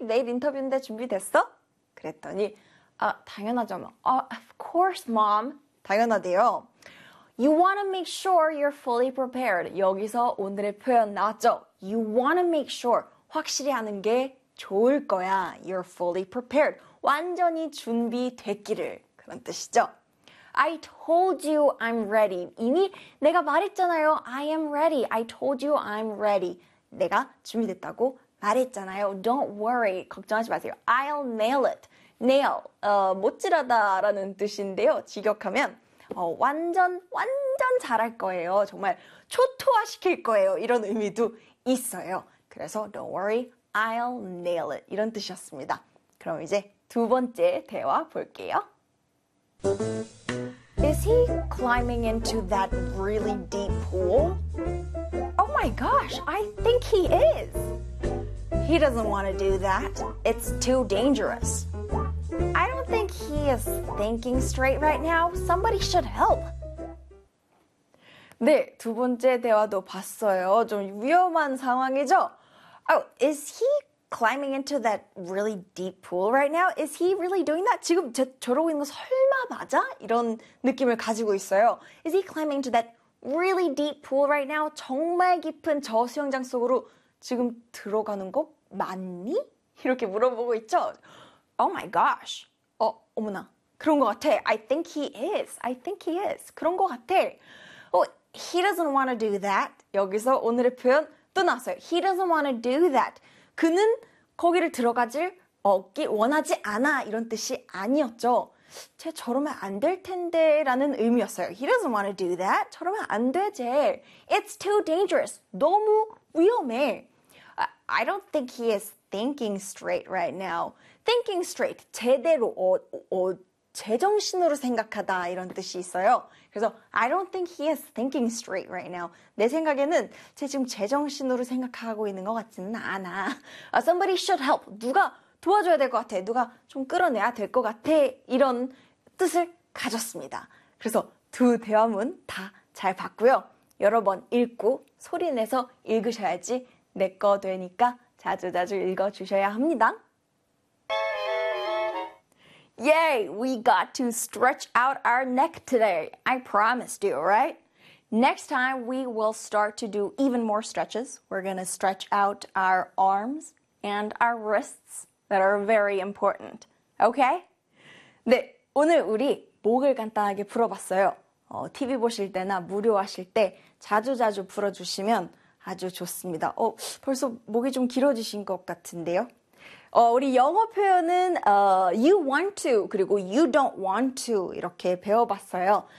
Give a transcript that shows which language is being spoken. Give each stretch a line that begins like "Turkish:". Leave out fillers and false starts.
Korean: 내일 인터뷰인데 준비됐어? 그랬더니 당연하죠, 엄마.
English: Of course, mom.
Korean: 당연하대요.
English: You want to make sure you're fully prepared.
Korean: 여기서 오늘의 표현 나왔죠?
English: You want to make sure
Korean: 확실히 하는 게 좋을 거야.
English: You're fully prepared.
Korean: 완전히 준비됐기를 그런 뜻이죠.
English: I told you I'm ready.
Korean: 이미 내가 말했잖아요.
English: I am ready. I told you I'm ready.
Korean: 내가 준비됐다고 말했잖아요.
English: Don't worry.
Korean: 걱정하지 마세요.
English: I'll nail it. Nail.
Korean: 못질하다라는 뜻인데요. 직역하면 완전 잘할 거예요. 정말 초토화시킬 거예요. 이런 의미도 있어요. 그래서
English: Don't worry. I'll nail it.
Korean: 이런 뜻이었습니다. 그럼 이제 두 번째 대화 볼게요.
English: Is he climbing into that really deep pool? Oh my gosh, I think he is. He doesn't want to do that. It's too dangerous. I don't think he is thinking straight right now. Somebody should help.
Korean: 네, 두 번째 대화도 봤어요. 좀 위험한 상황이죠?
English: Oh, is he climbing into that really deep pool right now? Is he really doing that?
Korean: 지금 저러고 있는 거 설마 맞아? 이런 느낌을 가지고 있어요.
English: Is he climbing into that really deep pool right now?
Korean: 정말 깊은 저 수영장 속으로 지금 들어가는 거 맞니? 이렇게 물어보고 있죠?
English: Oh my gosh.
Korean: 어머나. 그런 거 같아.
English: I think he is. I think he is.
Korean: 그런 거 같아.
English: Oh, he doesn't want to do that.
Korean: 여기서 오늘의 표현 또 나왔어요.
English: He doesn't want to do that.
Korean: 그는 거기를 들어가질 얻기 원하지 않아 이런 뜻이 아니었죠. 쟤 저러면 안될 텐데라는 의미였어요.
English: He doesn't want to do that.
Korean: 저러면 안 되지.
English: It's too dangerous.
Korean: 너무 위험해.
English: I don't think he is thinking straight right now. Thinking straight.
Korean: 제대로 제정신으로 생각하다 이런 뜻이 있어요.
English: 그래서 I don't think he is thinking straight right now.
Korean: 내 생각에는 쟤 지금 제정신으로 생각하고 있는 것 같지는 않아.
English: Somebody should help.
Korean: 누가 도와줘야 될것 같아. 누가 좀 끌어내야 될것 같아. 이런 뜻을 가졌습니다. 그래서 두 대화문 다잘 봤고요. 여러 번 읽고 소리 내서 읽으셔야지 내거 되니까 자주자주 읽어주셔야 합니다.
English: Yay, we got to stretch out our neck today. I promised you, right? Next time, we will start to do even more stretches. We're going to stretch out our arms and our wrists that are very important. Okay?
Korean: 네, 오늘 우리 목을 간단하게 풀어봤어요. TV 보실 때나 무료하실 때 자주자주 풀어주시면 아주 좋습니다. 벌써 목이 좀 길어지신 것 같은데요? 우리 영어 표현은 you want to 그리고 you don't want to 이렇게 배워봤어요.